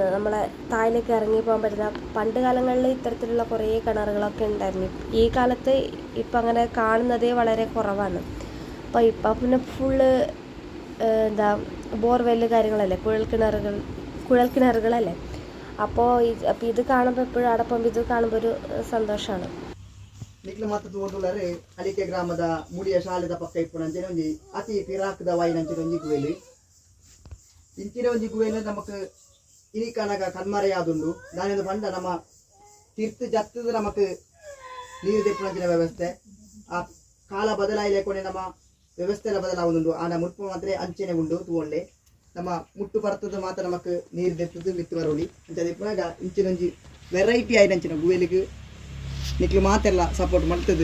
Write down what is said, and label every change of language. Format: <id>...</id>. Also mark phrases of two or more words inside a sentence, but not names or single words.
<ml>നമ്മളെ താഴേക്ക് ഇറങ്ങി പോകാൻ പറ്റുന്ന. പണ്ട് കാലങ്ങളിൽ ഇത്തരത്തിലുള്ള കുറേ കിണറുകളൊക്കെ ഉണ്ടായിരുന്നു. ഈ കാലത്ത് ഇപ്പം അങ്ങനെ കാണുന്നതേ വളരെ കുറവാണ്. അപ്പോൾ ഇപ്പം പിന്നെ ഫുള്ള് ബോർവെല്ല് കാര്യങ്ങളല്ലേ, കുഴൽ കിണറുകളല്ലേ. അപ്പോൾ ഇത് കാണുമ്പോൾ എപ്പോഴും അവിടെ പോകുമ്പോൾ ഇത് കാണുമ്പോൾ ഒരു സന്തോഷമാണ്.</ml> <tcy>ನಿಕ್ಲು ಮತ್ತೆ ತೋಟುಳ್ಳರೆ ಅಲಿಕೆ ಗ್ರಾಮದ ಮುಡಿಯ ಶಾಲೆದ ಪಕ್ಕ ಇಪ್ಪುನಂಚಿನ ಒಂಜಿ ಅತಿ ಪಿರಾಕದ ವಾಯಿನಂಚಿನ ಒಂಜಿ ಗುವೆಲು ಇಂಚಿನ ಒಂಜಿ ಗುವೆಲು ನಮಕ್ ಇನಿಕನಗ ಕಣ್ಮರೆಯಾದುಂಡು ದಾನಿಂದ ಪಂಡ ನಮ್ಮ ತೀರ್ಥ ಜತ್ತದ ನಮಕ್ ನೀರು ತೆಪ್ಪುನಂಚಿನ ವ್ಯವಸ್ಥೆ ಆ ಕಾಲ ಬದಲಾಯಿಲೆಕೊಂಡೆ ನಮ್ಮ ವ್ಯವಸ್ಥೆ ಬದಲಾವುದುಂಡು ಆನ ಮುಟ್ಟು ಮಾತ್ರ ಅಂಚನೆ ಉಂಡು ತೂೊಳ್ಳೆ ನಮ್ಮ ಮುಟ್ಟು ಬರ್ತದ ಮಾತ್ರ ನಮಕ್ ನೀರು ತೆತ್ತದು ಮಿತ್ತು ಬರೋಳಿ ಅಂತ ತೆಪ್ಪುನಾಗ ಇಂಚಿನೊಂಜಿ ವೆರೈಟಿ ಆಯ್ನಂಚಿನ ಗುವೆಲಿಗೆ ನಿಕ್ಲು ಮಾತೆಲ್ಲ ಸಪೋರ್ಟ್ ಮಾಡ್ತದೆ.</tcy>